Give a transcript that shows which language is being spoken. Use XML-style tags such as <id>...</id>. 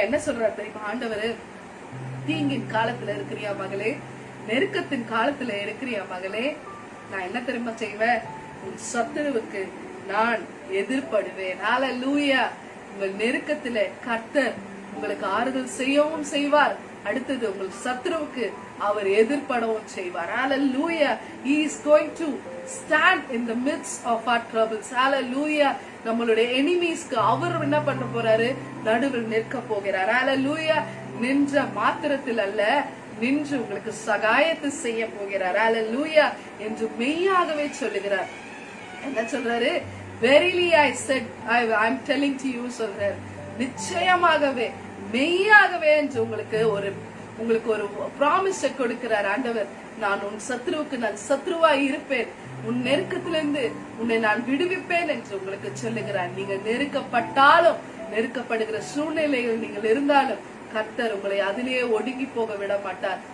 <ta>என்ன சொல்றார் தெரியுமா ஆண்டவர்? தீங்கின் காலத்துல இருக்கிறியா மகளே, நெருக்கத்தின் காலத்துல இருக்கிறியா மகளே, நான் என்ன தெரியுமா செய்வேன்? உன் சத்துருவுக்கு நான் எதிர்படுவேன். ஹல்லேலூயா. உங்கள் நெருக்கத்துல கர்த்தர் உங்களுக்கு ஆறுதல் செய்யவும் செய்வார். அடுத்தது உங்கள் சத்துருவுக்கு அவர் எதிர்படவும் செய்வார். ஹல்லேலூயா.</ta> <en>He is going to stand in the midst of our troubles.</en> <ta>ஹல்லேலூயா. நம்மளுடைய எனிமீஸ்க்கு அவர் என்ன பண்ண போறாரு? நடுவில் நிற்க போகிறார். ஹல்லேலூயா. நின்ற மாத்திரத்தில் அல்ல, நின்று உங்களுக்கு சகாயத்தை செய்ய போகிறார். ஹல்லேலூயா என்று மெய்யாகவே சொல்லுகிறார். என்ன சொல்றாரு?</ta> <en>Verily I said, I'm telling to you</en> <ta>சொல்றாரு. நிச்சயமாகவே மெய்யாகவே என்று உங்களுக்கு ஒரு ப்ராமிஸ் கொடுக்கிறார் ஆண்டவர். நான் உன் சத்ருவுக்கு நான் சத்ருவாய் இருப்பேன், உன் நெருக்கத்திலிருந்து உன்னை நான் விடுவிப்பேன் என்று உங்களுக்கு சொல்லுகிறார். நீங்க நெருக்கப்பட்டாலும், நெருக்கப்படுகிற சூழ்நிலையில் நீங்கள் இருந்தாலும் கர்த்தர் உங்களை அதிலேயே ஒடுங்கி போக விட மாட்டார்.</ta>